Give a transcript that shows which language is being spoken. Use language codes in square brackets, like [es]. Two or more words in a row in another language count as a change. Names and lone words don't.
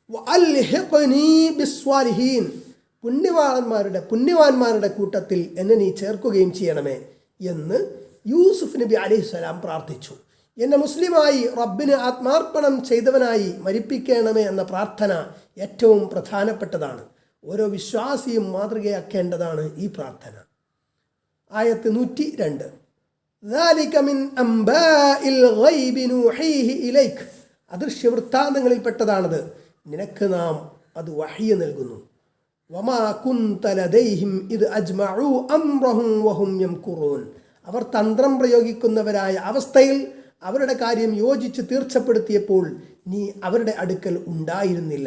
[ml] പുണ്യവാന്മാരുടെ കൂട്ടത്തിൽ എന്നെ നീ ചേർക്കുകയും ചെയ്യണമേ എന്ന് യൂസുഫ് നബി അലൈഹിസ്സലാം പ്രാർത്ഥിച്ചു. എന്നെ മുസ്ലിമായി റബ്ബിന് ആത്മാർപ്പണം ചെയ്തവനായി മരിപ്പിക്കണമേ എന്ന പ്രാർത്ഥന ഏറ്റവും പ്രധാനപ്പെട്ടതാണ്. ഓരോ വിശ്വാസിയും മാതൃകയാക്കേണ്ടതാണ് ഈ പ്രാർത്ഥന. ആയത്ത് 102. [ar] ذَلِكَ مِنْ أَنْبَاءِ الْغَيْبِ نُوحِيهِ إِلَيْكَ [ml] അദൃശ്യ വൃത്താന്തങ്ങളിൽപ്പെട്ടതാണത്, നിനക്ക് നാം അത് വഹ്യ് നൽകുന്നു. [ar] وما كنت لديهم إذ أجمعوا أمرهم وهم يمكرون [ml] അവർ തന്ത്രം പ്രയോഗിക്കുന്നവരായ അവസ്ഥയിൽ അവരുടെ കാര്യം യോജിച്ച് തീർച്ചപ്പെടുത്തിയപ്പോൾ നീ അവരുടെ അടുക്കൽ ഉണ്ടായിരുന്നില്ല.